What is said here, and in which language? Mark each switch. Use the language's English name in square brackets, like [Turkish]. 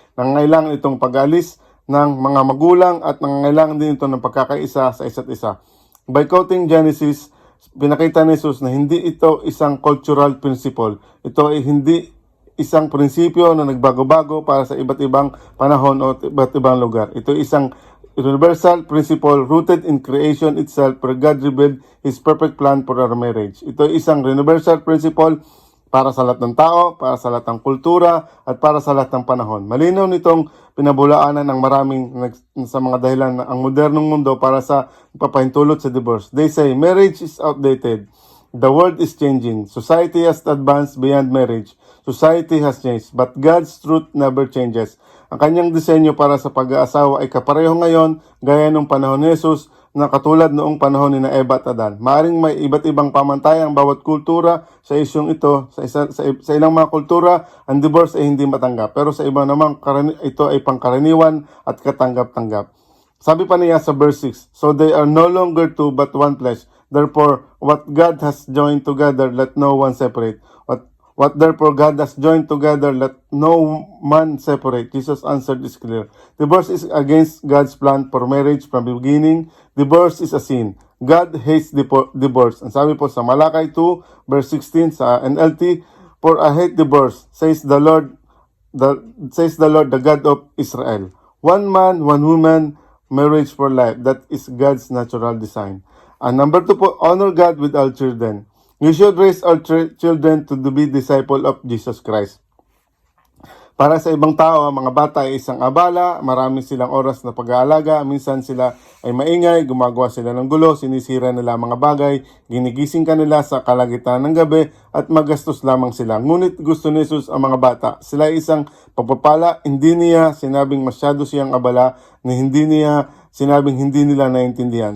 [Filipino] Nangangailangan itong pag-alis ng mga magulang at nangangailangan din ito ng pagkakaisa sa isa't isa. [English] By quoting Genesis, [Filipino] pinakita ni Jesus na hindi ito isang [English] cultural principle. [Filipino] Ito ay hindi isang prinsipyo na nagbago-bago para sa iba't ibang panahon o iba't ibang lugar. Ito ay isang [English] universal principle rooted in creation itself where God revealed His perfect plan for our marriage. [Filipino] Ito ay isang universal principle para sa lahat ng tao, para sa lahat ng kultura, at para sa lahat ng panahon. Malinaw nitong pinabulaanan ng maraming sa mga dahilan ng ang modernong mundo para sa papahintulot sa divorce. [English] They say, marriage is outdated. The world is changing. Society has advanced beyond marriage. Society has changed, but God's truth never changes. [Filipino] Ang kanyang disenyo para sa pag-aasawa ay kapareho ngayon gaya nung panahon ni Jesus na katulad noong panahon ni Eva at Adan. Maaring may iba't ibang pamantayan ang bawat kultura sa isyong ito. Sa ilang mga kultura, ang divorce ay hindi matanggap. Pero sa iba naman, ito ay pangkaraniwan at katanggap-tanggap. Sabi pa niya sa verse 6, [English] so they are no longer two but one flesh. Therefore, what God has joined together, let no one separate. What therefore God has joined together, let no man separate. Jesus' answer is clear. Divorce is against God's plan for marriage from the beginning. Divorce is a sin. God hates divorce. [Filipino] Ang sabi po sa Malakay 2, verse 16 sa NLT, [English] for I hate divorce, says the Lord, the God of Israel. One man, one woman, marriage for life. That is God's natural design. And number 2 po, honor God with our children. You should raise our children to be disciple of Jesus Christ. [Filipino] Para sa ibang tao, ang mga bata ay isang abala, marami silang oras na pag-aalaga, minsan sila ay maingay, gumagawa sila ng gulo, sinisira nila ang mga bagay, ginigising kanila sa kalagitnaan ng gabi at magastos lamang sila. Ngunit gusto ni Jesus ang mga bata. Sila ay isang pagpapala, hindi niya sinabing masyado siyang abala, na hindi niya sinabing hindi nila naintindihan.